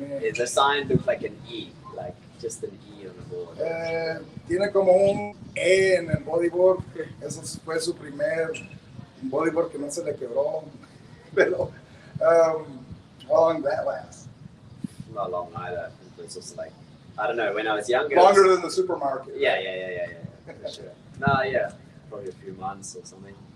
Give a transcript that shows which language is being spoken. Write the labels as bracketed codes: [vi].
[en] The sign looks like an E, like just an E on the board. [es] Tiene como un E en el bodyboard. Eso fue su primer bodyboard que no se le quebró. Pero, [en] how long did that last? Not long either. It was just like, I don't know, when I was younger. Longer than the supermarket. Yeah, for sure. No, yeah, probably a few months or something.